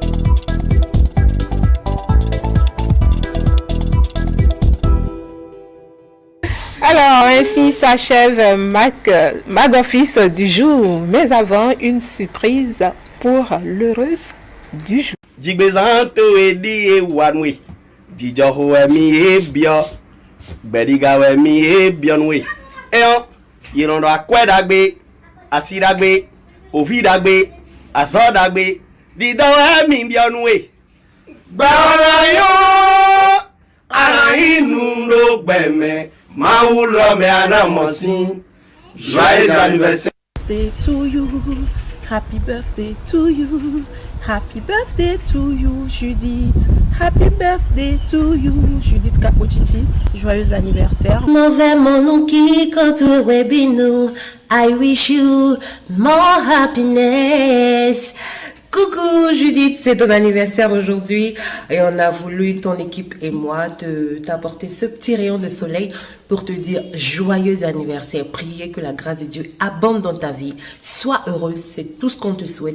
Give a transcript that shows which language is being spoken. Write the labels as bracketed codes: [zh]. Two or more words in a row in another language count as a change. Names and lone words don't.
[fr] Alors, ainsi s'achève Magofis du jour, mais avant, une surprise pour l'heureuse du jour. [fon] Jigbezanto edi ewanwe Jijoho emi ebio Bediga emi ebionwe Eyon Yirondo akwedagbe Asidagbe Ovidagbe Azodagbe Dido emi bionwe Gbaorayo Arahinu no gbeme Mawulome anamosin [fr] Joyeux anniversaire [en] to you. Happy birthday to you. Happy birthday to you, Judith. Happy birthday to you, Judith Kapochichi. [fr] Joyeux anniversaire. [en] I wish you more happiness. [fr] Coucou Judith, c'est ton anniversaire aujourd'hui et on a voulu, ton équipe et moi, t'apporter ce petit rayon de soleil pour te dire joyeux anniversaire. Prier que la grâce de Dieu abonde dans ta vie. Sois heureuse, c'est tout ce qu'on te souhaite.